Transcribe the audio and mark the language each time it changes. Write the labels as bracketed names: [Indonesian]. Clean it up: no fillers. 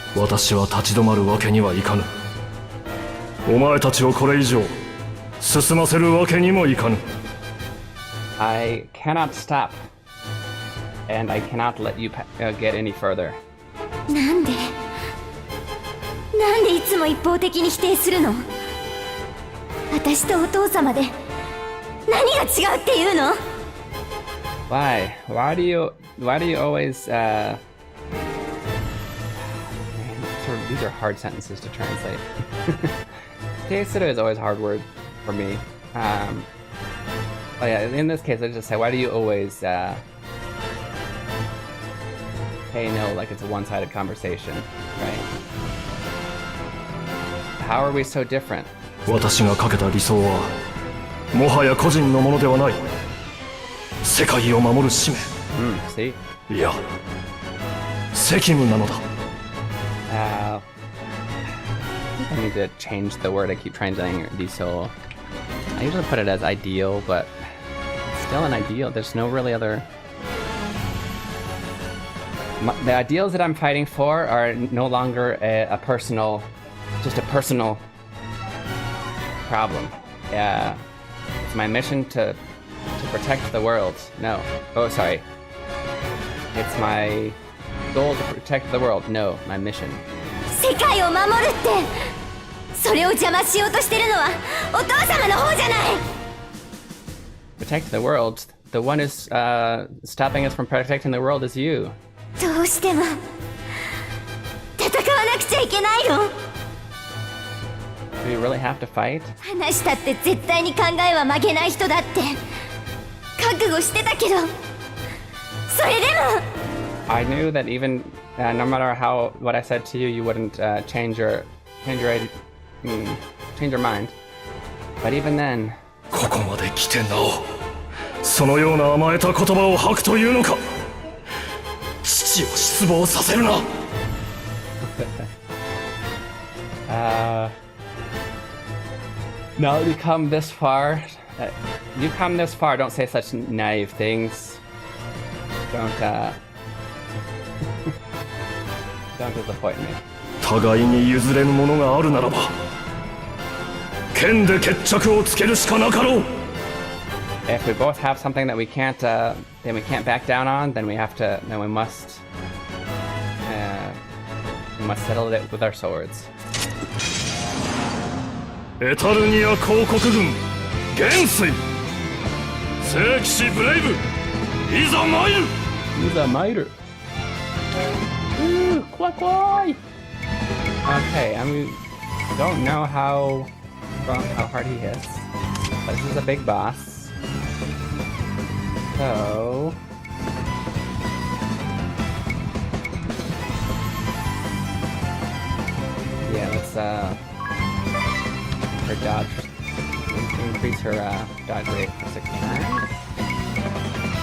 [Japanese] 私は立ち止まるわけにはいかぬ。お前たちをこれ以上進ませるわけにもいかぬ。 [English] I cannot stop, and I cannot let you get any further. [Japanese] なんでいつも一方的に否定するの？私とお父様で何が違うっていうの？ [English] Why do you always man, these are hard sentences to translate. Teisuru is always a hard word for me. Oh yeah, in this case I just say, why do you always say no like it's a one-sided conversation, right? How are we so different? [Japanese] 私がかけた理想はもはや個人のものではない。世界を守る使命。 [English] See? [Japanese] いや、責務なのだ。 [English] I need to change the word I keep translating diesel. I usually put it as ideal, but it's still an ideal. There's no really other... The ideals that I'm fighting for are no longer a personal... just a personal problem. It's my mission to protect the world. No. Oh, sorry. It's my goal to protect the world. No, my mission. [Japanese] 世界を守るってそれを邪魔しようとしてるのはお父様の方じゃない。 [English] Protect the world. The one who's stopping us from protecting the world is you. [Japanese] どうしても戦わなくちゃいけないの？ [English] Do you really have to fight? [Japanese] 話したって絶対に考えは曲げない人だって覚悟してたけどそれでも [English] I knew that even no matter what I said to you, you wouldn't change your mind. But even then, [Japanese] ここまで来てなおそのような甘えた言葉を吐くというのか。父を失望させるな。 [English] Now that you come this far, you've come this far, don't say such naive things. Don't don't disappoint me. [Japanese] 互いに譲れぬものがあるならば剣で決着をつけるしかなかろう。 [English] If we both have something that we can't back down on, then we must settle it with our swords. [Japanese] エタルニア公国軍元帥聖騎士ブレイブいざ参る。いざ参る。 [English] Quack quack. Okay, don't know how hard he hits, but this is a big boss. So yeah, let's her dodge, increase her dodge rate for 6 times.